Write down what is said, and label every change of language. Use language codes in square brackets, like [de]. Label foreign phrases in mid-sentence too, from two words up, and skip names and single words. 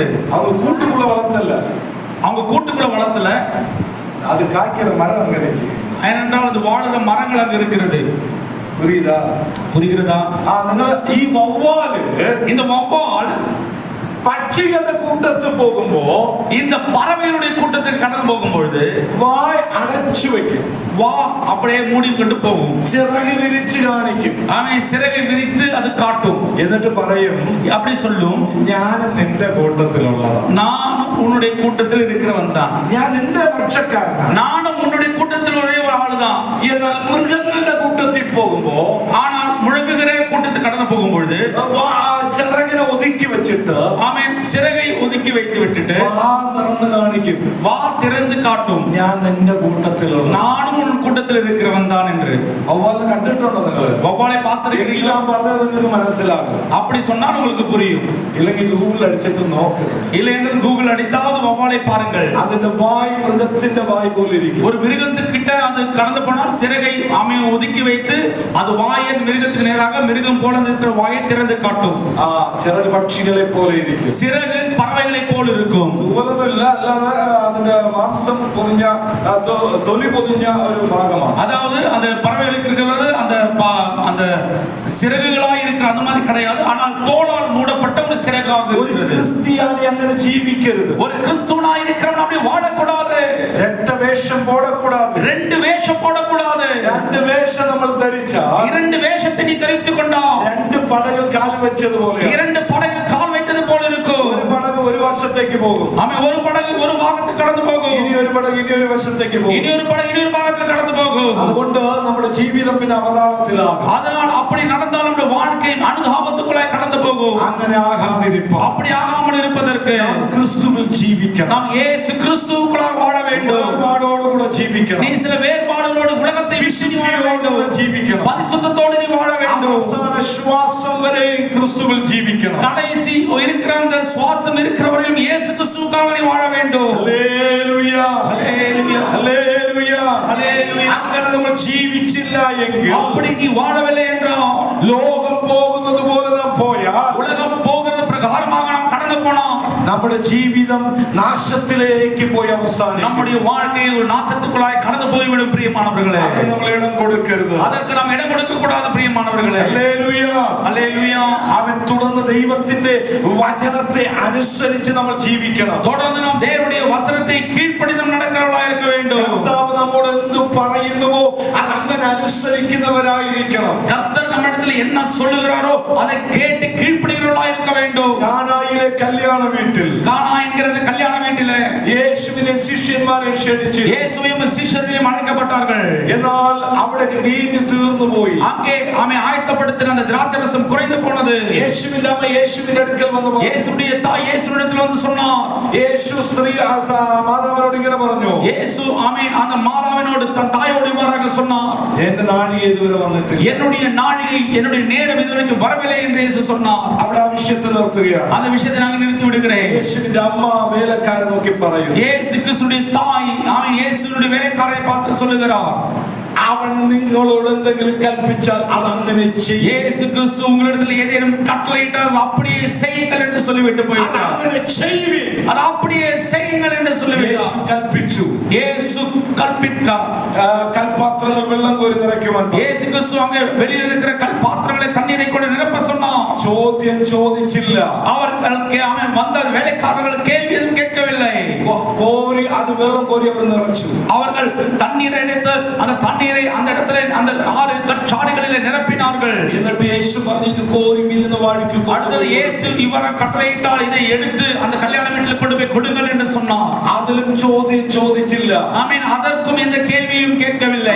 [ta] அவங்க கூட்டுக்குள்ள വളർത്തല്ല. அவங்க கூட்டுக்குள்ள வளர்த்தல. அது காய்க்கிற மரம் அங்க இருக்கு. ஏனென்றால் அது வாழுற மரங்கள் அங்க இருக்கிறது. புரியுதா? புரிகிறதா? [ml] നിങ്ങൾ ഈ വവ്വാല് [ta] இந்த வௌவால் [ml] പക്ഷികളുടെ കൂട്ടത്തിൽ പോകുമ്പോ [ta] இந்த பறவைகளுடைய கூட்டத்துக்கு கடந்து போகும்பொழுது வாய் அடைச்சு வைக்கும், வா அப்படியே மூடி கொண்டு போகும், [ml] ചിറക് വിരിച്ച് കാണിക്കും, [ta] அவன் சிறகை விரித்து அது காட்டும், [ml] എന്നിട്ട് പറയും [ta] அப்படி சொல்லும், [ml] ഞാൻ നിന്റെ കൂട്ടത്തിലുള്ളതാണ്, [ta] நான் உன்னுடைய கூட்டத்தில் இருக்கிறவன் தான், [ml] ഞാൻ നിന്റെ പക്ഷക്കാരനാണ്. [ta] நானும் உன்னுடைய கூட்டத்தில் ஒரே ஒரு ஆளுதான். [ml] എന്നാൽ മൃഗങ്ങളുടെ കൂട്ടത്തിൽ പോകുമ്പോ [ta] ஆனால் முழங்குகிற கூட்டத்துக்கு கடந்து போகும்பொழுது [ml] ചിറകിനെ ഒതുക്കി വെച്ചിട്ട് [ta] அவன் சிறகை ஒதுக்கி வைத்து விட்டுட்டு [ml] വാ തുറന്ന് കാണിക്കും, [ta] வா திறந்து காட்டும், [ml] ഞാൻ നിന്റെ കൂട്ടത്തിലുള്ള. [ta] நானும் உன் கூட்டத்தில் இருக்கிறவன் தான் என்று. [ml] വവ്വാലിനെ കണ്ടിട്ടുണ്ടോ നിങ്ങൾ? [ta] வவ்வாலை பார்த்திருக்கிறீங்களா? [ml] ഞാൻ പറഞ്ഞത് നിങ്ങൾക്ക് മനസ്സിലാകും. [ta] அப்படி சொன்னால் உங்களுக்கு புரியும். [ml] ഇല്ലെങ്കിൽ ഗൂഗിൾ അടിച്ചിട്ട് നോക്ക്, [ta] இல்லை என்றால் கூகுள் அடித்தாவது வவ்வாலை பாருங்கள். [ml] അതിന്റെ വായ് മൃഗത്തിന്റെ വായ് പോലെ ഇരിക്കും. [ta] ஒரு மிருகத்துக்கிட்ட அது கடந்து போனால் சிறகை அவன் ஒதுக்கி வைத்து அது வாயை மிருகத்துக்கு நேராக மிருகம் போல இருக்கிற வாயை திறந்து காட்டும். [ml] ചിറക് പക്ഷികളെ പോലെ ഇരിക്കും, [ta] சிறகு பறவைகளை போல் இருக்கும். [ml] തൂവലൊന്നുമില്ല, അല്ലാതെ അതിന്റെ മാംസം പൊതിഞ്ഞ തൊലി പൊതിഞ്ഞ ഒരു ഭാഗമാണ്. [ta] அதாவது அந்த பறவைகளுக்கு இருக்கிறது அந்த சிறகுகளாய் இருக்கிற அந்த மாதிரி கிடையாது, ஆனால் தோளால் மூடப்பட்ட ஒரு சிறகாக [ml] ഒരു [ta] இருக்கிறது. [ml] ക്രിസ്ത്യാനി അങ്ങനെ ജീവിക്കരുത്. [ta] ஒரு கிறிஸ்துவனாய் இருக்கிறவன் அப்படி வாழக்கூடாது. ரெட்ட வேஷம் போடக்கூடாது. ரெண்டு வேஷம் போடக்கூடாது. [ml] രണ്ട് വേഷം നമ്മൾ ധരിച്ചാൽ [ta] இரண்டு வேஷத்தை நீ தரித்துக் கொண்டால் [ml] രണ്ട് പടകൾ കാൽ വെച്ചതുപോലെ [ta] இரண்டு படகில் கால் வைத்தது போல இருக்கும். [ml] ഒരു പടക് ഒരു വശത്തേക്ക് പോകും, [ta] அவன் ஒரு படகு ஒரு பாகத்துக்கு கடந்து போகும், [ml] ഇനി ഒരു പടക് ഇനി ഒരു വശത്തേക്ക് പോകും. [ta] இனி ஒரு படகு இனி ஒரு பாகத்தில் கடந்து போகும். [ml] അതുകൊണ്ട് നമ്മുടെ ജീവിതം പിന്നെ അവതാളത്തിലാകും. [ta] அதனால் அப்படி நடந்தால் நம்முடைய வாழ்க்கை அனுதாபத்துக்குள்ளாய் கடந்து போகும். [ml] അങ്ങനെ ആകാതിരിപ്പാൻ [ta] அப்படி ஆகாமல் இருப்பதற்கு [ml] ക്രിസ്തുവിൽ ജീവിക്കണം. [ta] நாம் இயேசு கிறிஸ்துவுக்குள்ளாக வாழ வேண்டும். [ml] വേർപാടോടുകൂടെ ജീവിക്കണം, [ta] நீ சில வேறுபாடுகளோடு உலகத்தை விட்டு நீ வாழ வேண்டும். [ml] വിശുദ്ധിയോടുകൂടെ ജീവിക്കണം, [ta] பரிசுத்தத்தோடு நீ வாழ வேண்டும். [ml] അവസാന ശ്വാസം വരെ ക്രിസ്തുവിൽ ജീവിക്കണം. [ta] கடைசி இருக்கிற அந்த சுவாசம் இருக்கிறவரையும் இயேசு கிறிஸ்துவுக்காக நீ வாழ வேண்டும். [ml] ഹല്ലേലൂയ, [ta] ஹல்லேலூயா, [ml] ഹല്ലേലൂയ. [ta] ஹல்லேலூயா. [ml] അങ്ങനെ നമ്മൾ ജീവിച്ചില്ല എങ്കിൽ, [ta] அப்படி நீ வாழவில்லை என்றால், [ml] ലോകം പോകുന്നത് പോലെ നാം പോയാൽ, [ta] உலகம் போகிறது பிரகாரமாக நாம் கடந்து போனால் [ml] നമ്മുടെ ജീവിതം നാശത്തിലേക്ക് പോയി അവസാനിക്കും. [ta] நம்முடைய வாழ்க்கை ஒரு நாசத்துக்குள்ளாய் கடந்து போய்விடும். பிரியமானவர்களே, [ml] അതിന് നമ്മൾ ഇടം കൊടുക്കരുത്. [ta] அதற்கு நாம் இடம் கொடுக்க கூடாது. பிரியமானவர்களே, [ml] ഹല്ലേലൂയ. [ta] ஹல்லேலூயா. [ml] അവൻ തുടർന്ന് ദൈവത്തിന്റെ വചനത്തെ അനുസരിച്ച് നമ്മൾ ജീവിക്കണം. [ta] தொடர்ந்து நாம் தேவனுடைய வசனத்தை கீழ்ப்படிந்து நடக்கிறவர்களாக இருக்க வேண்டும். [ml] കർത്താവ് നമ്മോട് എന്ത് പറയുന്നുവോ അത് അങ്ങനെ അനുസരിക്കുന്നവരായിരിക്കണം. [ta] கர்த்தர் நம்மிடத்தில் என்ன சொல்லுகிறாரோ அதை கேட்டு கீழ்ப்படிகிறவர்களாக இருக்க வேண்டும். [ml] കാനായിലെ കല്യാണ വീട്ടിൽ [ta] கானா என்கிறது கல்யாண வீட்டிலே [ml] യേശുവിനെ ശിഷ്യന്മാരെ ക്ഷണിച്ചു. [ta] இயேசுவையும் சீஷர்களையும் அழைக்கப்பட்டார்கள். [ml] എന്നാൽ അവിടെ വീഞ്ഞ് തീർന്നു പോയി. [ta] அங்கே அவன் ஆயத்தப்படுத்தின அந்த திராட்சரசம் குறைந்து போனது. [ml] യേശുവിന്റെ അമ്മ യേശുവിന്റെ അടുക്കൽ വന്നു പറഞ്ഞു. [ta] இயேசுடைய தாய் இயேசுவிடத்தில் வந்து சொன்னார். [ml] യേശു സ്ത്രീ മാതാവിനോട് ഇങ്ങനെ പറഞ്ഞു. [ta] இயேசு ஆமென் அந்த மாதாவினோடு தன் தாயோடு இவ்வாறாக சொன்னார். [ml] എന്റെ നാഴിക ഇതുവരെ വന്നിട്ടില്ല. [ta] என்னுடைய நாழிகை என்னுடைய நேரம் இதுவரைக்கும் வரவில்லை என்று இயேசு சொன்னார். [ml] അവിടെ ആ വിഷയത്തെ നിർത്തുകയാണ്. [ta] அந்த விஷயத்தை நாங்கள் நிறுத்தி விடுகிறேன். [ml] യേശുവിന്റെ അമ്മ വേലക്കാരെ നോക്കി പറയുന്നു. [ta] இயேசு கிறிஸ்துடைய தாய் அவன் இயேசுவினுடைய வேலைக்காரரை பார்த்து சொல்லுகிறார். [ml] അവൻ നിങ്ങളോട് എന്തെങ്കിലും കൽപ്പിച്ചാൽ അത് അങ്ങനെ ചെയ്യും. [ta] இயேசு கிறிஸ்து உங்களிடத்தில் ஏதேனும் கட்டளையிட்டால் அது அப்படியே செய்யுங்கள் என்று சொல்லிவிட்டு போய்விட்டார். [ml] അങ്ങനെ ചെയ്യുവിൻ. [ta] அது அப்படியே செய்யுங்கள் என்று சொல்லிவிட்டார். [ml] യേശു കൽപ്പിച്ചു. [ta] இயேசு கற்பித்தார். [ml] കൽപാത്രങ്ങൾ വെള്ളം കോരി നിറയ്ക്കുവാൻ [ta] இயேசு கிறிஸ்து அங்கே வெளியில் இருக்கிற கல் பாத்திரங்களை தண்ணீரை கொண்டு நிரப்ப சொன்னார். [ml] ചോദ്യം ചോദിച്ചില്ല. [ta] அவர்களுக்கு அவன் வந்த வேலைக்காரர்கள் கேள்வி எதுவும் கேட்கவில்லை. [ml] കോരി അത് വെള്ളം കോരി അവർ നിറച്ചു. [ta] அவர்கள் தண்ணீரை எடுத்து அந்த தண்ணீரை அந்த இடத்துல அந்த 6 கற்சாடிகளிலே நிரப்பினார்கள். [ml] എന്നിട്ട് യേശു പറഞ്ഞു ഇത് കോരി വീഴുന്ന വാഴിക്ക് [ta] அடுத்தது இயேசு இவரை கட்டளையிட்டால் இதை எடுத்து அந்த கல்யாண வீட்டில் கொண்டு போய் கொடுங்கள் என்று சொன்னார். [ml] അതിലും ചോദ്യം ചോദിച്ചില്ല. [ta] ஆமென். அதற்கும் எந்த கேள்வியும் கேட்கவில்லை.